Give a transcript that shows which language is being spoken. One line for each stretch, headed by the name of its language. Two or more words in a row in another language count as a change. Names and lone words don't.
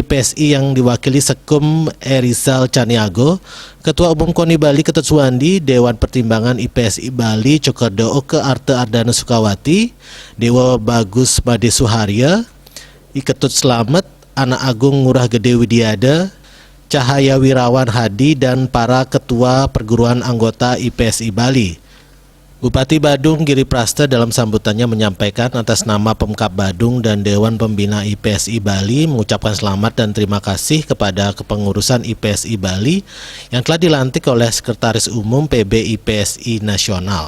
Indonesian: IPSI yang diwakili Sekum Erizal Caniago, Ketua Umum KONI Bali Ketut Suwandi, Dewan Pertimbangan IPSI Bali Cokordo Oke Arte Ardana Sukawati, Dewa Bagus Made Suharya, Ketut Slamet, Anak Agung Ngurah Gede Widiada, Cahaya Wirawan Hadi, dan para ketua perguruan anggota IPSI Bali. Bupati Badung Giri Praste dalam sambutannya menyampaikan atas nama Pemkab Badung dan Dewan Pembina IPSI Bali mengucapkan selamat dan terima kasih kepada kepengurusan IPSI Bali yang telah dilantik oleh Sekretaris Umum PB IPSI Nasional.